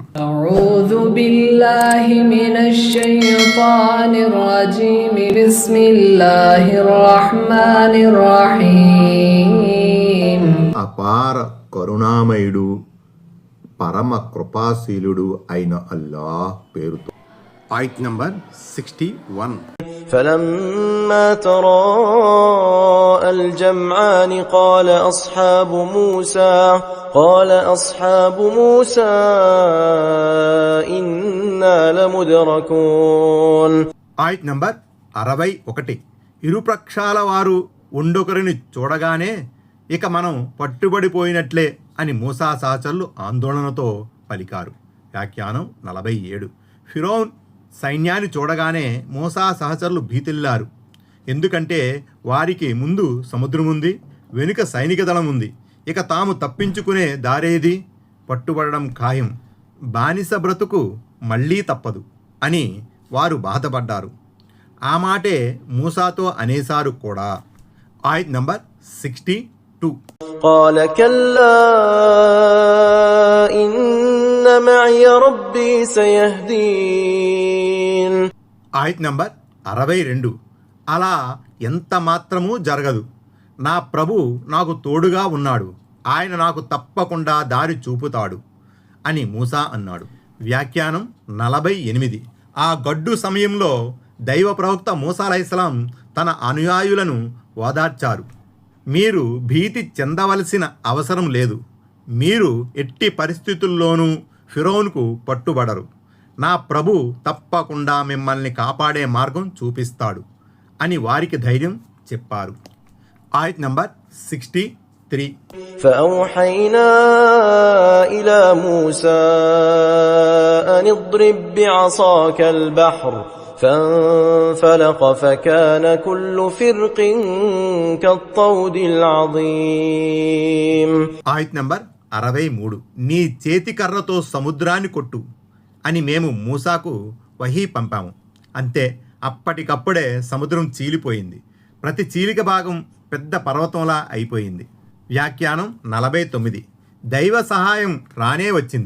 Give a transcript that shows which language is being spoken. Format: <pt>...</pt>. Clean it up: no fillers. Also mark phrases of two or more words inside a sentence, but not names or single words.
<ar>أعوذ بالله من الشيطان الرجيم. بسم الله الرحمن الرحيم.</ar> <te>అపార కరుణామయుడు, పరమ కృపాశీలుడు అయిన అల్లాహ్ పేరుతో. ఆయత్ నంబర్ 61.</te> <ar>فلما تراءى الجمعان قال أصحاب موسى إنا لمدركون.</ar> <te>ఆయత్ నంబర్ 61. ఇరుపక్షాల వారు ఉండొకరిని చూడగానే ఇక మనం పట్టుబడిపోయినట్లే అని మూసా సహచరులు ఆందోళనతో పలికారు. వ్యాఖ్యానం 47. ఫిరౌన్ సైన్యాన్ని చూడగానే మూసా సహచరులు భీతిల్లారు. ఎందుకంటే వారికి ముందు సముద్రం ఉంది, వెనుక సైనిక దళం ఉంది. ఇక తాము తప్పించుకునే దారేది? పట్టుబడడం ఖాయం, బానిస బ్రతుకు మళ్ళీ తప్పదు అని వారు బాధపడ్డారు. ఆ మాటే మూసాతో అనేసారు కూడా. ఆయత్ నంబర్ 62.</te> <ar>قال كلا إن معي ربي سيهدين.</ar> <te>ఆయత్ నంబర్ 62. అలా ఎంత మాత్రమూ జరగదు. నా ప్రభు నాకు తోడుగా ఉన్నాడు, ఆయన నాకు తప్పకుండా దారి చూపుతాడు అని మూసా అన్నాడు. వ్యాఖ్యానం 48. ఆ గడ్డు సమయంలో దైవ ప్రవక్త మూసా అలైహిస్సలాం తన అనుయాయులను ఓదార్చారు. మీరు భీతి చెందవలసిన అవసరం లేదు. మీరు ఎట్టి పరిస్థితుల్లోనూ ఫిరౌన్కు పట్టుబడరు. నా ప్రభు తప్పకుండా మిమ్మల్ని కాపాడే మార్గం చూపిస్తాడు అని వారికి ధైర్యం చెప్పారు. ఆయత్ నంబర్ 63.</te> <ar>فأوحينا إلى موسى أن اضرب بعصاك البحر فانفلق فكان كل فرق كالطود العظيم.</ar> <te>ఆయత్ నంబర్ 63. నీ చేతి కర్రతో సముద్రాన్ని కొట్టు అని మేము మూసాకు వహీ పంపాము. అంతే, అప్పటికప్పుడే సముద్రం చీలిపోయింది. ప్రతి చీలిక భాగం పెద్ద పర్వతంలా అయిపోయింది. వ్యాఖ్యానం 49. దైవ సహాయం రానే వచ్చింది.</te>